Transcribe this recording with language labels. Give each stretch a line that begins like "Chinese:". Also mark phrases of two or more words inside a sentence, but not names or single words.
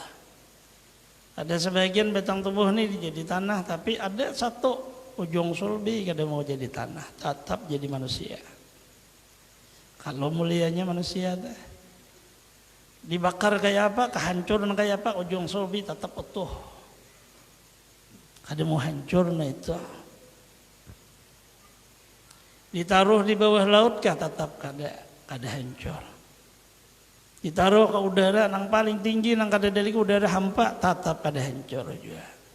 Indonesian: Ada sebagian batang tubuh ini jadi tanah, tapi ada satu ujung sulbi kada mau jadi tanah, tetap jadi manusia.
Banjar: Kalau mulianya manusia dah.
Indonesian: Dibakar kayak apa, kehancuran kayak apa, ujung sulbi tetap utuh.
Banjar: Kada mau hancur nah itu. Ditaruh di bawah laut kah tetap kada hancur. Ditaruh ke udara nang paling tinggi nang kada dari udara hampa tetap kada hancur juga.